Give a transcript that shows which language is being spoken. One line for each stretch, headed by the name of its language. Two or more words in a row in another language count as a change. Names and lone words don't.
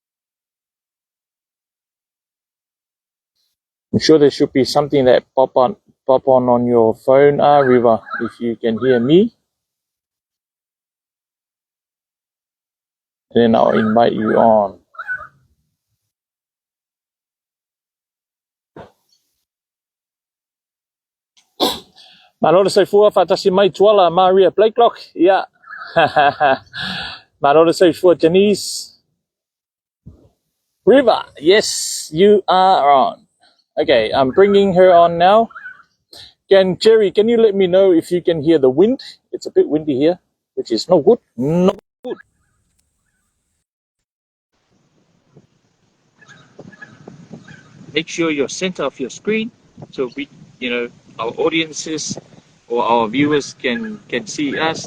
English: I'm sure there should be something that pop on your phone, Ryvrr, if you can hear me. Then I'll invite you on.
Samoan: Malolo Saifua,
English: Fatasi Mai Tuala, Maria Blakelock. Yeah.
Samoan: Malolo Saifua,
English: Janice. Ryvrr, yes, you are on. Okay, I'm bringing her on now. Jerry, can you let me know if you can hear the wind? It's a bit windy here, which is no good. No good. Make sure you're center of your screen so we, our audiences or our viewers can see us.